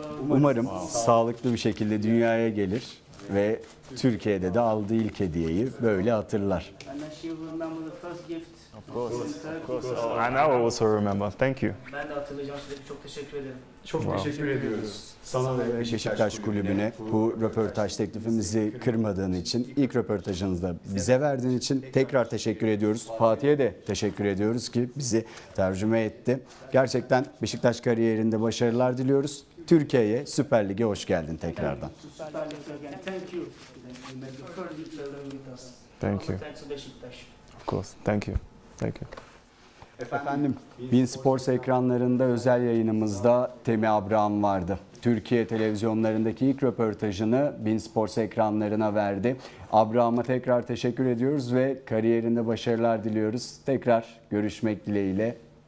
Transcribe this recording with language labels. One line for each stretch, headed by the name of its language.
Turkish: Umarım sağlıklı bir şekilde dünyaya gelir. ve Türkiye'de de aldığı ilk hediyeyi böyle hatırlar.
English: And then she will remember the first gift. Of course. Oh, and I will also remember. Thank you.
Turkish: Ben de hatırlayacağım, size çok teşekkür ederim. Çok teşekkür ediyoruz. Sana ve Beşiktaş Kulübü'ne bu röportaj teklifimizi kırmadığın için, ilk röportajınızı da bize verdiğin için tekrar teşekkür ediyoruz. Fatih'e de teşekkür ediyoruz ki bizi tercüme etti. Gerçekten Beşiktaş kariyerinde başarılar diliyoruz. Türkiye'ye, Süper Lig'e hoş geldin tekrardan.
English: Süper Lig again. Thank you. You made the first gift ever with us. Thank you. Thanks to Beşiktaş. Of course. Thank you. Thank you.
Turkish: Efendim, Bein Sports ekranlarında özel yayınımızda Temi Abraham vardı. Türkiye televizyonlarındaki ilk röportajını Bein Sports ekranlarına verdi. Abraham'a tekrar teşekkür ediyoruz ve kariyerinde başarılar diliyoruz. Tekrar görüşmek dileğiyle.